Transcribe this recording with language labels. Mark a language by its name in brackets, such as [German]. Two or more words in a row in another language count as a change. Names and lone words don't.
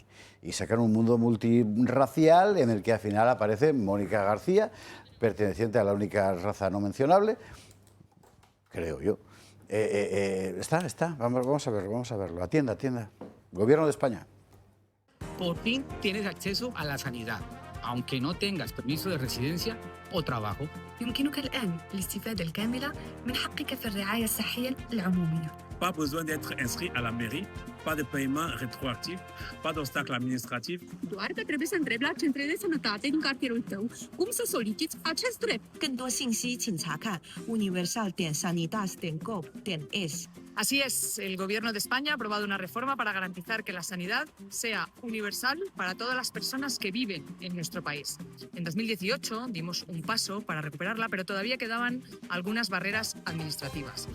[Spanish] Y sacan un mundo multirracial en el que al final aparece Mónica García, perteneciente a la única raza no mencionable, creo yo. Está. Vamos a verlo. Atienda. Gobierno de España. Por fin tienes acceso a la sanidad, aunque no tengas permiso de residencia o trabajo. [Arabic] يمكنك الآن الاستفادة الكاملة من حقك في الرعاية الصحية العمومية. [French] Pas besoin d'être inscrit à la mairie, pas de paiement rétroactif, pas d'obstacle administrativ. [Romanian] Doar că trebuie să întrebi la centre de sănătate din cartierul tău cum să soliciți acest drept. [Chinese] 更多信息请查看 universal.sanitas.gov.es. [Spanish] Así es, el Gobierno de España ha aprobado una reforma para garantizar que la sanidad sea universal para todas las personas que viven en nuestro país. En 2018 dimos un paso para recuperarla, pero todavía quedaban algunas barreras administrativas.